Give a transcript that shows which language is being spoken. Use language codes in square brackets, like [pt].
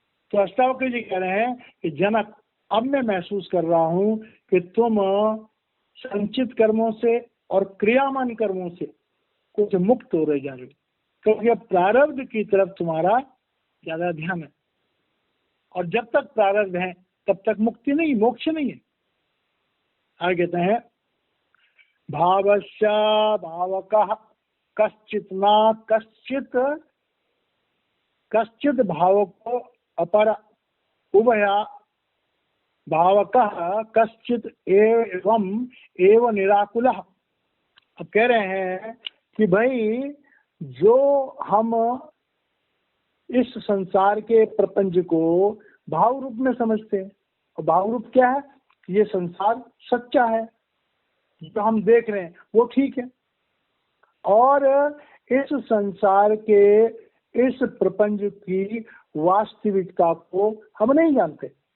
[hi] तो अष्टावक्र जी कह रहे हैं कि जनक, अब मैं महसूस कर रहा हूं कि तुम संचित कर्मों से और क्रियामान कर्मों से कुछ मुक्त हो रहे जा रहे हो, क्योंकि अब प्रारब्ध की तरफ तुम्हारा ज्यादा ध्यान है, और जब तक प्रारब्ध है तब तक मुक्ति नहीं, मोक्ष नहीं है। आगे कहते हैं [sa] भावस्य भावकः कश्चित् न कश्चित् भावको अपर उभया भावकः कश्चित् एवं एव निराकुलः। [hi] अब कह रहे हैं कि भाई जो हम इस संसार के प्रपंच को भाव रूप में समझते हैं, और भाव रूप क्या है? ये संसार सच्चा है, जो हम देख रहे हैं वो ठीक है, और इस संसार के इस प्रपंच की वास्तविकता को हम नहीं जानते।